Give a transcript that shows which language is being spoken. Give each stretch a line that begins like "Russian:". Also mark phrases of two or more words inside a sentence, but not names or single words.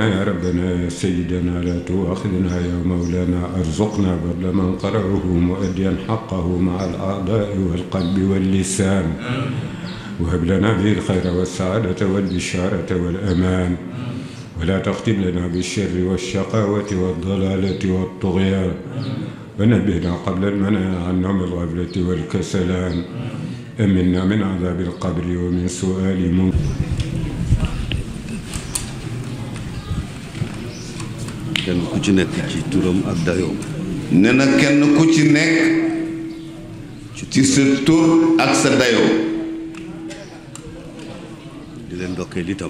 Arabic: يا ربنا يا سيدنا لا تؤاخذنا يا مولانا ارزقنا بذل من قرأه مؤديا حقه مع الأعضاء والقلب واللسان وهب لنا به الخير والسعادة والبشارة والأمان ولا تختم لنا بالشر والشقاوة والضلالة والطغيان ونبهنا قبل المنايا عن نوم الغفلة والكسلان أمنا من عذاب القبر ومن سؤال منكر
Wolof: kenn ku ci nekk ci turam ak dayoom nee na kenn ku ci nekk ci sa tur ak sa dayoo di leen ndokkeel itam